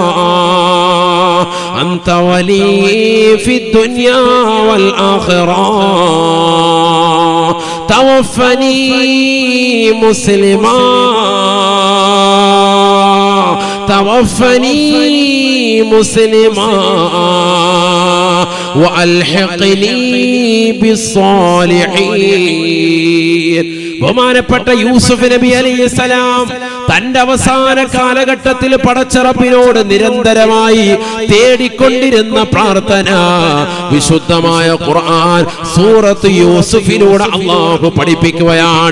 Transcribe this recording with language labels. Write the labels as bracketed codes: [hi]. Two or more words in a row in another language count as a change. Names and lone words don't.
[ar] أنت ولي في الدنيا والآخرة توفني مسلما توفني مسلما وألحقني بالصالحين. [ml] ബഹുമാനപ്പെട്ട യൂസുഫ് നബി അലൈഹിസ്സലാം തന്റെ അവസാന കാലഘട്ടത്തിൽ പടച്ച റബ്ബിനോട് നിരന്തരമായി തേടിക്കൊണ്ടിരുന്ന പ്രാർത്ഥന വിശുദ്ധമായ ഖുർആൻ സൂറത്ത് യൂസുഫിലൂടെ അല്ലാഹു പഠിപ്പിക്കുകയാണ്.